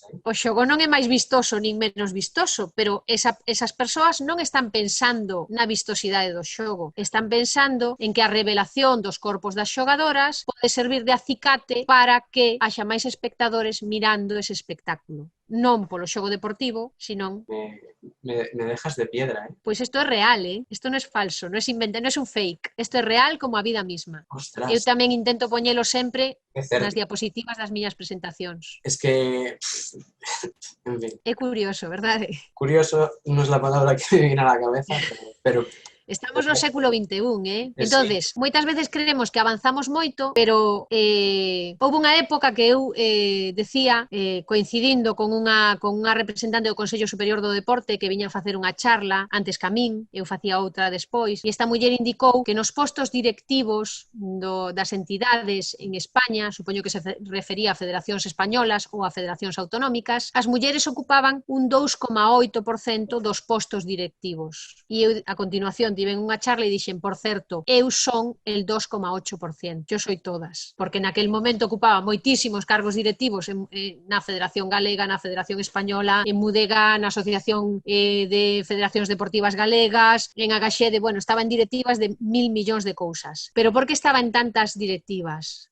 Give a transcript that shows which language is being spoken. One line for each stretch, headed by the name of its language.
Galician: O xogo non é máis vistoso nin menos vistoso, pero esas persoas non están pensando na vistosidade do xogo, están pensando en que a revelación dos corpos das xogadoras pode servir de acicate para que haxa máis espectadores mirando ese espectáculo. Non polo xogo deportivo, senón...
Spanish: Me dejas de piedra,
Galician: Pois isto é real, Isto non é falso, non é inventado, non é un fake. Isto é real como a vida misma. Ostras. Eu tamén intento poñelo sempre nas diapositivas das miñas presentacións.
Spanish: Es que... en fin.
Galician: É curioso, verdade? Curioso non é a palabra que
Spanish: me viene a la cabeza,
Galician: pero Estamos no século XXI, Entonces, moitas veces creemos que avanzamos moito, pero houve unha época que eu decía, coincidindo con unha representante do Consello Superior do Deporte que viña a facer unha charla antes que a min, eu facía outra despois, e esta muller indicou que nos postos directivos das entidades en España, supoño que se refería a federacións españolas ou a federacións autonómicas, as mulleres ocupaban un 2,8% dos postos directivos. E eu, a continuación, tiven unha charla e dixen, por certo, eu son
Spanish: el 2,8%, yo soy todas,
Galician: porque naquel momento ocupaba moitísimos cargos directivos na Federación Galega, na Federación Española, en Mudega, na Asociación de Federacións Deportivas Galegas, en Agaxede, bueno, estaba en directivas de 1.000 millóns de cousas. Pero por que estaba en tantas directivas?